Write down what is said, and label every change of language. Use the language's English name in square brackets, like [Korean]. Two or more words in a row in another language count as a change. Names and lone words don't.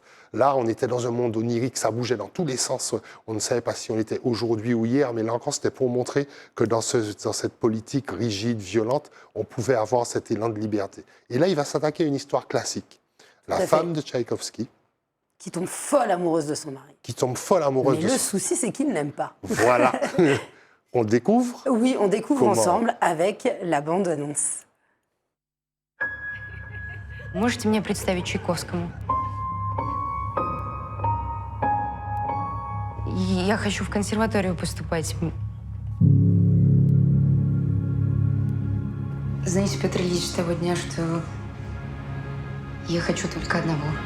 [French] Là, on était dans un monde onirique, ça bougeait dans tous les sens. On ne savait pas si on était aujourd'hui ou hier, mais là encore, c'était pour montrer que dans cette politique rigide, violente, on pouvait avoir cet élan de liberté. Et là, il va s'attaquer à une histoire classique. La femme de Tchaïkovski, qui tombe folle amoureuse de son mari. Qui tombe folle amoureuse Mais le souci, c'est qu'il ne l'aime pas. Voilà. On le découvre ? Oui, on découvre ensemble avec la bande-annonce. [Russian] Можете мне представить Чайковскому? Я хочу в консерваторию поступать. Знаете, Петр Ильич, с того дня, что я хочу только одного.